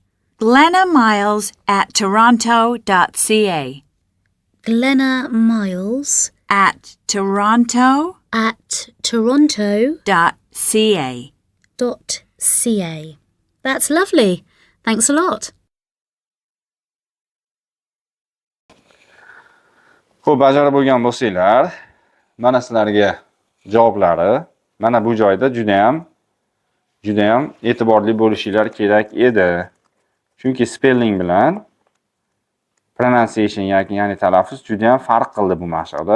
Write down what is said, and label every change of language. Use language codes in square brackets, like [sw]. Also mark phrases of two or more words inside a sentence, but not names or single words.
[en] GlennaMiles@toronto.ca. Glenna Miles @toronto.ca. .ca. That's lovely. Thanks a lot. [uz] Xo'p, bajarib bo'lgan bo'lsanglar, mana sizlarga javoblari. Mana bu joyda juda ham e'tiborli bo'lishinglar kerak edi. Chunki spelling bilan pronunciation ya'ni talaffuz juda ham farq qildi bu mashqda.